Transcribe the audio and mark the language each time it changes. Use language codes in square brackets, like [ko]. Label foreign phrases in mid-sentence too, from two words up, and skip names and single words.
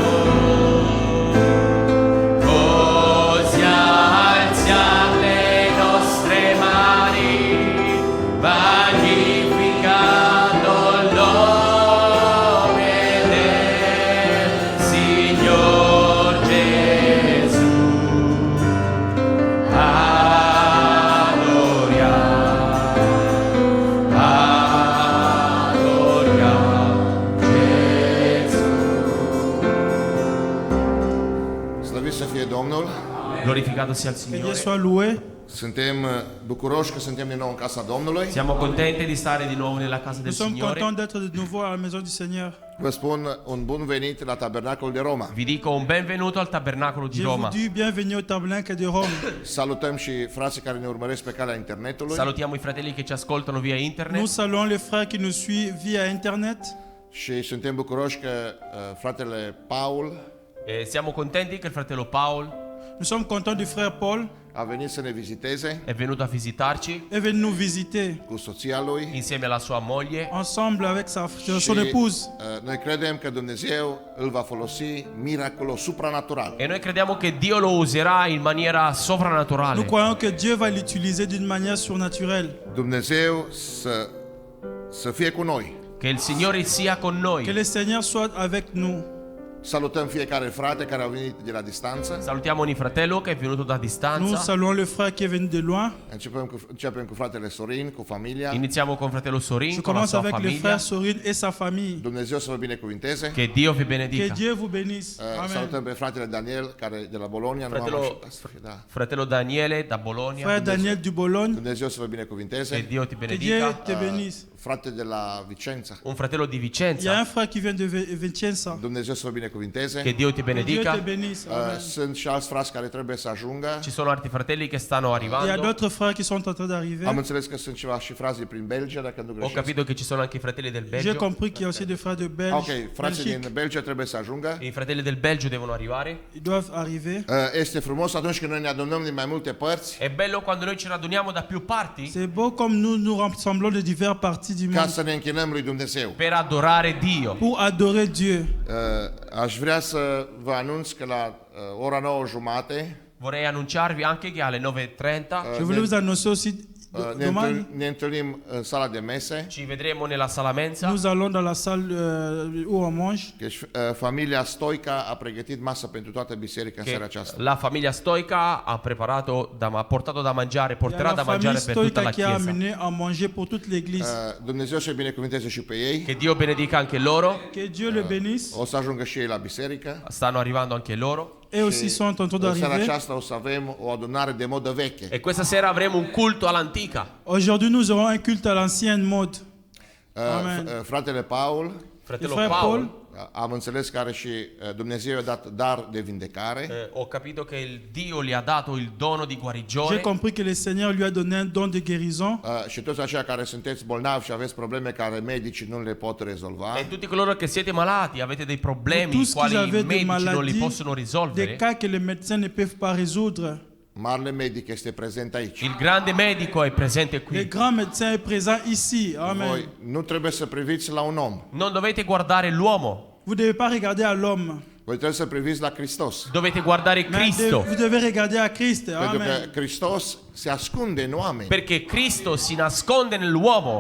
[it] Così alziamo le nostre mani, magnificando il nome del Signor Gesù. Adoriamo Gesù. [ro] Slăvit să fie Domnul! [it] Glorificato sia il [fr] Que Dieu [it] Signore. [fr] soit loué. [ro] Suntem bucuroși că suntem din nou în casa Domnului. [it] Siamo contenti di stare di nuovo nella casa del [fr] Nous sommes [it] Signore. [fr] contents d'être de nouveau à la maison du Seigneur. [ro] Vă spun un bun venit la Tabernacolul de Roma. [it] Vi dico un benvenuto al tabernacolo di [fr] Je vous [it] Roma. [fr] dis bienvenue au tabernacle de Rome. [ro] Salutăm și frații care ne urmăresc pe calea internetului [it] Salutiamo i fratelli che ci ascoltano via internet. [fr] Nous saluons les frères qui nous suivent via Internet. [ro] și suntem bucuroși că fratele Paul [it] E siamo contenti che il fratello Paul [fr] Nous sommes contents du frère Paul. [ro] a venit să ne viziteze [it] è venuto a visitarci [fr] Est venu nous visiter [ro] cu soția lui [it] insieme alla sua moglie. [fr] ensemble avec [ro] și [fr] son épouse. [ro] noi credem că Dumnezeu îl va folosi miraculos supranatural. [it] E noi crediamo che Dio lo userà in maniera [fr] Nous [it] sovrannaturale. [fr] croyons que Dieu va l'utiliser d'une manière surnaturelle. [ro] Dumnezeu să fie cu noi. [it] Che il Signore sia con [fr] Que [it] noi. [fr] le Seigneur soit avec nous. [ro] Salutăm fiecare frate care a venit de la distanță. [it] Salutiamo ogni fratello che è venuto da [fr] Nous [it] distanza. [fr] saluons le frère qui est venu de loin. [ro] Începem cu fratele Sorin, cu familia. [it] Iniziamo con fratello Sorin, [fr] Je [it] con la [fr] commence [it] sua [fr] avec le [it] famiglia. [fr] frère Sorin et sa famille. [ro] Dumnezeu să vă binecuvinteze. [it] Che Dio vi [fr] Que [it] benedica. [fr] Dieu vous bénisse. Amen. [ro] Salutăm pe fratele Daniel care e de la Bologna. Nu am [it] Fratello, [ro] ajutat. Da. [it] fratello Daniele da Bologna. [fr] Frère Daniel du Bologne. [ro] Dumnezeu să vă [it] Che [ro] binecuvinteze. [it] Dio ti [fr] Que Dieu [it] benedica. [fr] te bénisse. [ro] Frate de la Vicența. [it] Un fratello di [fr] Il y a [it] Vicenza. [fr] un frère qui vient de Vicenza. [ro] Dumnezeu să vă binecuvinteze. [it] Che Dio ti [fr] Que Dieu te [it] benedica. [fr] bénisse. Amen. [ro] Sunt și alți frați care trebuie să ajungă. [it] Ci sono altri fratelli che stanno [fr] Il y a [it] arrivando. [fr] d'autres frères qui sont en train d'arriver. [ro] Am înțeles că sunt ceva și frații prin Belgia, dacă nu [it] Ho [ro] greșesc. [it] capito che ci sono anche i fratelli del [fr] J'ai [it] Belgio. [fr] compris qu'il y a aussi des frères de Belge. [ro] Ok, frații [fr] Belgique. [ro] din Belgia trebuie să ajungă. [it] I fratelli del Belgio devono arrivare. [fr] Ils doivent arriver. [ro] Este frumos atunci când noi ne adunăm din mai multe părți [it] È bello quando noi ci raduniamo da più parti [fr] C'est beau comme nous nous rassemblons de diverses parties du [ro] ca [fr] monde [ro] să ne închinăm lui Dumnezeu. [it] per adorare Dio. [fr] pour adorer Dieu. [ro] Aș vrea să vă anunț că la ora 9:30 [it] Vorrei annunciarvi anche che alle 9:30 [fr] Je voulais vous annoncer aussi demain, [ro] ne întâlnim în sala de mese. [it] ci vedremo nella sala mensa. [fr] nous allons dans la salle où on mange. [ro] Deci familia Stoica a pregătit masă pentru toată biserica în seara [it] Che [ro] aceasta. [it] la famiglia Stoica ha ha portato da mangiare, [fr] Il y a [it] porterà da [fr] la famille [it] mangiare per tutta [fr] Stoica [it] la [fr] qui a [it] chiesa. [fr] amené à manger pour toute l'église. [ro] Dumnezeu să-i binecuvânteze și pe ei. [it] Che Dio benedica anche loro. [fr] Que Dieu le bénisse. [ro] O să ajungă și ei la biserică. [it] Stanno arrivando anche loro. [fr] Et aussi sont en train [ro] În seara [fr] d'arriver. [ro] aceasta o să avem o adunare de modă veche. [it] E questa sera avremo un culto all'antica. [fr] Aujourd'hui, nous aurons un culte à l'ancienne mode. Amen. [ro] Fratele Paul, [it] Fratello [fr] Il frère [it] Paolo, [ro] am înțeles că are și Dumnezeu i-a dat dar de vindecare. [it] ho capito che il Dio gli ha dato il dono di [fr] J'ai [it] guarigione. [fr] compris que le Seigneur lui a donné un don de guérison. [ro] Și toți aceia care sunteți bolnavi și aveți probleme care medicii nu le pot rezolva. [it] E tutti coloro che siete malati, avete dei problemi [fr] Tous [it] i [fr] qui [it] quali i [fr] avaient des [it] medici non li [fr] maladies, [it] possono [fr] des [it] risolvere. [fr] cas que les médecins ne peuvent pas résoudre. [ro] Marele medic este prezent aici. [it] Il grande medico è presente [fr] Le [it] qui. [fr] grand médecin est présent ici. Amen. [ro] Voi nu trebuie să priviți la un om. [it] Non dovete guardare l'uomo, [fr] Vous ne devez pas regarder à l'homme, [ro] Voi trebuie să priviți la Hristos. [it] dovete guardare [fr] mais [it] Cristo, [fr] vous devez regarder à Christ. [ro] Pentru că Amen. Hristos se ascunde în oameni. [it] perché Cristo si nasconde nell'uomo.